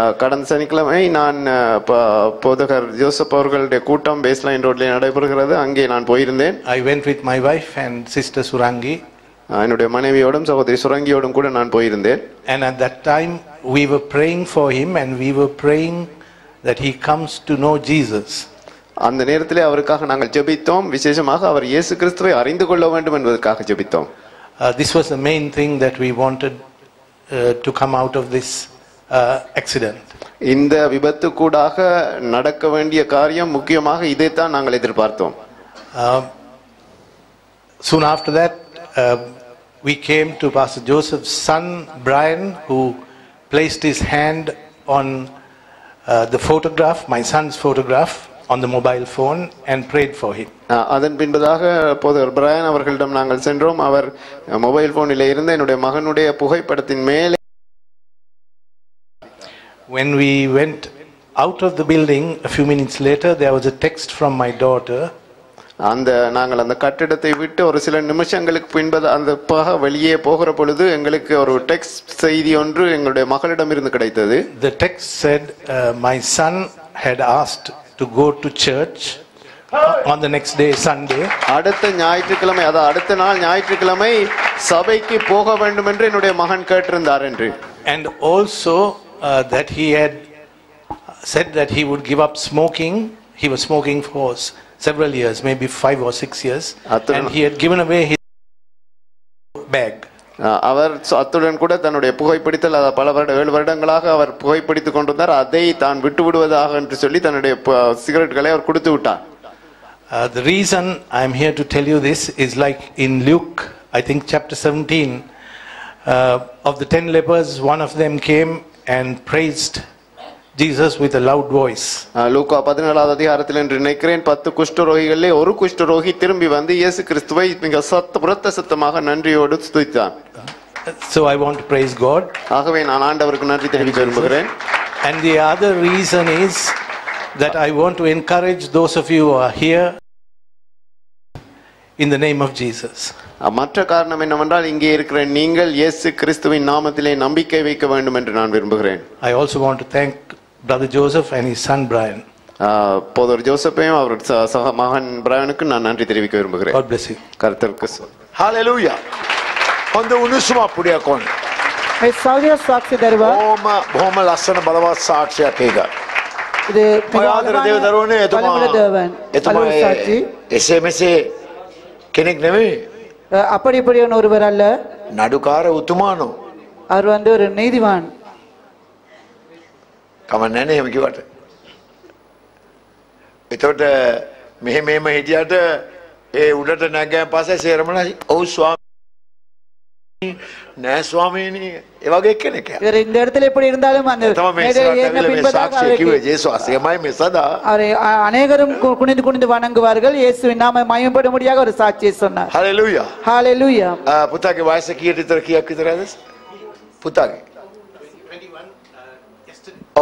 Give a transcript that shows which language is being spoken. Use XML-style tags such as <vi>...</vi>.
<ta>கடந்த சனிக்கிழமை நான் போதகர் ஜோசப் அவர்களுடைய கூட்டம் பேஸ்லைன் ரோட்ல நடைபெறுகிறது, அங்கே நான் போயிருந்தேன்.</ta> <en>I went with my wife and sister Surangi.</en> <ta>என்னுடைய மனைவியோடும் சகோதரி சுரங்கியோடும் கூட நான் போயிருந்தேன்.</ta> <en>And at that time we were praying for him and we were praying that he comes to know Jesus.</en> <ta>அந்த நேரத்திலே அவருக்காக நாங்கள் ஜெபித்தோம். விசேஷமாக அவர் இயேசு கிறிஸ்துவை அறிந்து கொள்ள வேண்டும் என்பதற்காக ஜெபித்தோம்.</ta> <en>This was the main thing that we wanted to come out of this accident.</en> <ta>இந்த விபத்து கூடாக நடக்க வேண்டிய காரியம் முக்கியமாக இதைத்தான் நாங்கள் எதிர்பார்த்தோம்.</ta> <en>Soon after that we came to Pastor Joseph's son Brian, who placed his hand on the photograph, my son's photograph, on the mobile phone and prayed for him.</en> <ta>அதன் பின்பதாக போதகர் பிரையன் அவர்களிடம் நாங்கள் சென்றோம். அவர் மொபைல் போனில் இருந்த என்னுடைய மகனுடைய புகைப்படத்தின் மேலே.</ta> <en>When we went out of the building a few minutes later, there was a text from my daughter.</en> <ta>நாங்கள் அந்த கட்டிடத்தை விட்டு ஒரு சில நிமிஷங்களுக்கு பின்பு அந்த வெளியே போகிற பொழுது எங்களுக்கு ஒரு டெக்ஸ்ட் செய்தி ஒன்று எங்களுடைய மகளிடம் இருந்து கிடைத்தது.</ta> <en>The text said my son had asked to go to church on the next day, Sunday.</en> <ta>அடுத்த ஞாயிற்றுக்கிழமை, அதாவது அடுத்த நாள் ஞாயிற்றுக்கிழமை சபைக்கு போக வேண்டும் என்று என்னுடைய மகன் கேட்டிருந்தார் என்று.</ta> <en>And also that he had said that he would give up smoking. He was smoking for several years, maybe 5 or 6 years, and he had given away his bag.</en> <ta>அவர் அத்துடன் கூட தன்னுடைய புகைப்பிடித்தல் பல 7 வருடங்களாக அவர் புகைப்பிடித்துக் கொண்டிருந்தார். அதை தான் விட்டு விடுவதாக என்று சொல்லி தன்னுடைய சிகரெட்டுகளை அவர் கொடுத்து விட்டார்.</ta> <en>The reason I am here to tell you this is like in Luke, I think chapter 17, of the 10 lepers, one of them came and praised Jesus with a loud voice.</en> <ta>லூக்கா 17வது அதிகாரத்தில் என்று நினைக்கிறேன் 10 குஷ்டரோகிகளிலே ஒரு குஷ்டரோகி திரும்பி வந்து இயேசு கிறிஸ்துவை மிக உரத்த சத்தமாக நன்றியோடு ஸ்துதித்தான்.</ta> <en>So I want to praise God.</en> <ta>ஆகவே நான் ஆண்டவருக்கு நன்றி தெரிவிக்க விரும்புகிறேன்.</ta> <en>And the other reason is that I want to encourage those of you who are here in the name of Jesus.</en> <ta>மற்ற காரணம் என்னவென்றால் இங்கே இருக்கிற நீங்கள் இயேசு கிறிஸ்துவின் நாமத்திலே நம்பிக்கை வைக்க வேண்டும் என்று நான் விரும்புகிறேன்.</ta> <en>I also want to thank Brother Joseph and his son Brian.</en> <ta>போதர் ஜோசப்பையும் அவர் சக மகன் பிரையனுக்கு நான் நன்றி தெரிவிக்க விரும்புகிறேன்.</ta> <en>God bless you.</en> <ta>கர்த்தருக்கு</ta> <si>Hallelujah. හොඳ උණුසුම අපුඩියක් ඕන. මේ සෞර්ය සාක්ෂි දරුවා බොහොම ලස්සන බලවත් සාක්ෂියක් ඒක.</si> <ta>இது</ta> <si>ආදර දේවදරුවනේ එතුමා එසේ මෙසේ කෙනෙක් නෙවෙයි.</si> <ta>அப்படி இப்படியான ஒருவர் அல்ல.</ta> <si>නඩුකාර උතුමානෝ.</si> <ta>அவர் வந்து ஒரு நீதிவான்.</ta> <si>කමන්නේ නැහැ එහෙම කිව්වට. එතකොට මෙහෙම හිටියට ඒ උඩට නැගගෙන පස්සේ සේරමලා ඔව් ස්වාමී නෑ ස්වාමීනි ඒ වගේ කෙනෙක්.</si> <ta>இவர் இந்த இடத்துல எப்படி இருந்தாலும் அந்த அநேகரும் குனிந்து குனிந்து வணங்குவார்கள். இயேசுவின் நாம மகிமைப்படும்படியாக ஒரு சாட்சியை சொன்னார். ஹalleluya. ஹalleluya.</ta> <si>පුතාගේ වයස කීයට විතර කීයක් විතරද? පුතාගේ 21 yesterday.</si>